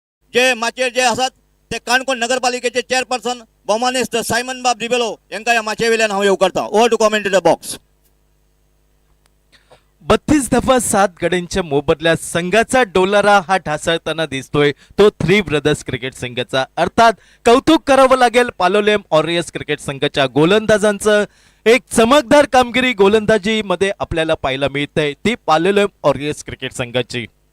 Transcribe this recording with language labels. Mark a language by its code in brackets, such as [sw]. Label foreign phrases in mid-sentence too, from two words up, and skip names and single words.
[kok] जे माचयेर जे आसात ते काणकोण नगरपालिकेचे चेअरपर्सन भौमानेस्त सायमन बाब दिबेलो यांका या माचये वेल्यान हांव येवकारता. [en] over to commentator box. [mr] 32 धावा 7 गड्यांच्या मोबदल्यात संघाचा डोलारा हा ढासळताना दिसतोय तो थ्री ब्रदर्स क्रिकेट संघाचा. अर्थात कौतुक करावं लागेल पालोलेम ऑरियर्स क्रिकेट संघाच्या गोलंदाजांचं. एक चमकदार कामगिरी गोलंदाजी मध्ये आपल्याला पाहायला मिळते ती पालोलेम ऑरियर्स क्रिकेट संघाची.